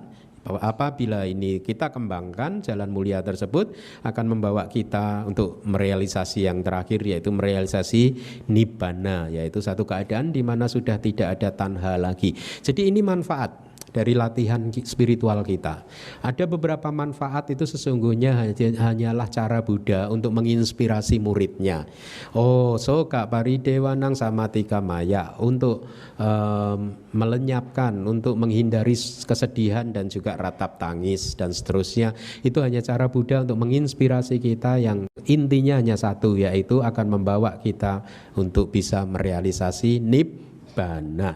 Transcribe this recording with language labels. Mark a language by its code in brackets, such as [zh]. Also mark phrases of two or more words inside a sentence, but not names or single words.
[id] Apabila ini kita kembangkan, jalan mulia tersebut akan membawa kita untuk merealisasi yang terakhir, yaitu merealisasi nibbana, yaitu satu keadaan di mana sudah tidak ada tanha lagi. Jadi ini manfaat dari latihan spiritual kita. Ada beberapa manfaat itu sesungguhnya hanyalah cara Buddha untuk menginspirasi muridnya. [pi] Oh, soka paridewanang samatika maya, [id] untuk melenyapkan, untuk menghindari kesedihan dan juga ratap tangis dan seterusnya. Itu hanya cara Buddha untuk menginspirasi kita yang intinya hanya satu, yaitu akan membawa kita untuk bisa merealisasi nibbana.